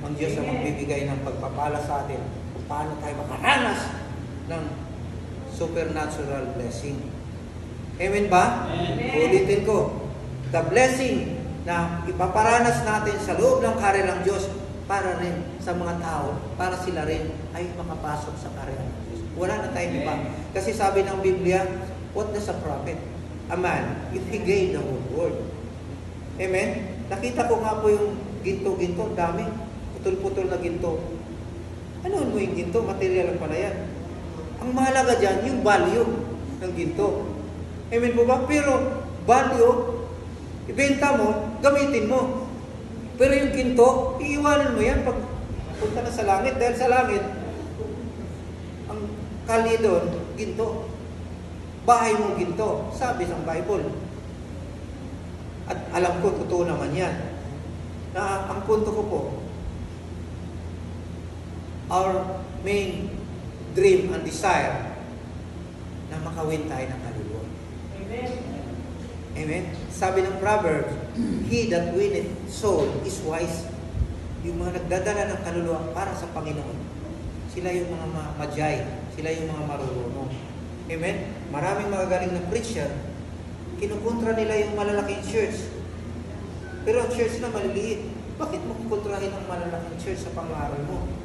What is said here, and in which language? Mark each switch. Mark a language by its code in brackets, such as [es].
[tl] Ang Diyos ang magbibigay ng pagpapala sa atin kung paano tayo makaranas ng [en] supernatural blessing. [tl] Amen ba? Amen. Ulitin ko, the blessing na ipaparanas natin sa loob ng karya ng Diyos para rin sa mga tao, para sila rin ay makapasok sa karya ng Diyos. Wala na tayong iba. Kasi sabi ng Biblia, [en] what does a prophet? A man, if he gained the whole world. [tl] Amen? Nakita ko nga po yung ginto-ginto, dami. Putol-putol na ginto. Ano mo yung ginto? Material lang pala yan. Ang mahalaga dyan, yung value. ng ginto. Amen po ba? Pero value, ibenta mo, gamitin mo. Pero yung ginto, iiwanan mo yan pag punta na sa langit. Dahil sa langit, ang kalye doon, ginto. Bahay mo ginto, sabi sa Bible. At alam ko, totoo naman yan. Na ang punto ko po, [en] our main dream and desire [tl] na makawin tayo ng kaluluwa. Amen. Amen? Sabi ng Proverbs, [en] he that winneth soul is wise. [tl] Yung mga nagdadala ng kaluluwa para sa Panginoon, sila yung mga majay, sila yung mga marurunong. Amen? Maraming magagaling na preacher, kinukontra nila yung malalaking church. Pero ang church na maliliit, bakit mo kukontrahin ang malalaking church sa pangaral mo?